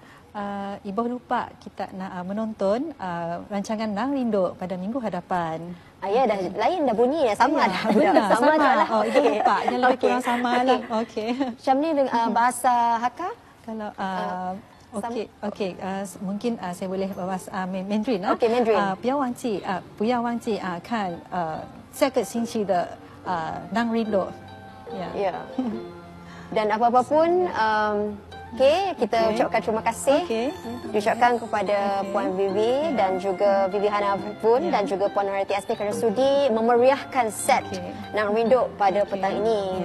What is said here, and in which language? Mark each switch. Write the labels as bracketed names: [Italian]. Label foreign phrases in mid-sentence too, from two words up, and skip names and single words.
[Malay] Ibu lupa kita nak menonton rancangan Nang Rindu pada minggu hadapan. Ya, dah lain dah bunyi dah sama dah. Benar, Sama je lah. Oh, ibu lupa. Yang lebih kurang sama lah. Okey. Macam ni bahasa Hakka? Kalau okey, mungkin saya boleh bahas Mandarin Okey, Mandarin. [Chinese] 不要忘记看这个星期的Nang Rindu. [Malay] Ya. Dan apa-apa pun okey, kita ucapkan terima kasih. Diucapkan kepada Puan Vivi dan juga Vivi Hana pun dan juga Puan Norati Asni kerana sudi memeriahkan set Nang Rindu pada petang ini.